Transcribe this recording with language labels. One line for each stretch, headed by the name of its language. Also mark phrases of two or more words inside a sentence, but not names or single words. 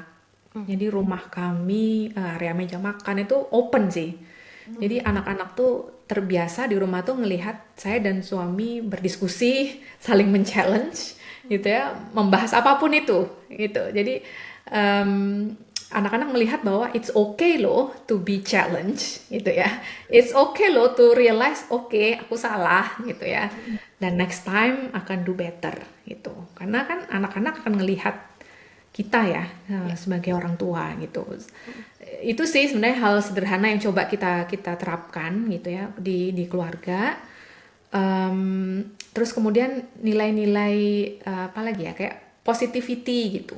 Indonesian: Jadi rumah kami, area meja makan itu open sih. Jadi anak-anak tuh terbiasa di rumah tuh ngelihat saya dan suami berdiskusi, saling men-challenge gitu ya, membahas apapun itu gitu. Jadi em, anak-anak melihat bahwa
English: it's okay
Indonesian: loh
English: to be challenged
Indonesian: gitu ya.
English: It's okay
Indonesian: loh
English: to realize
Indonesian: oke, aku salah gitu ya. Dan
English: next time
Indonesian: akan
English: do better
Indonesian: gitu. Karena kan anak-anak akan ngelihat kita ya Ya. sebagai orang tua gitu. Itu sih sebenarnya hal sederhana yang coba kita kita terapkan gitu ya di keluarga. Terus kemudian nilai-nilai apa lagi ya kayak positivity gitu.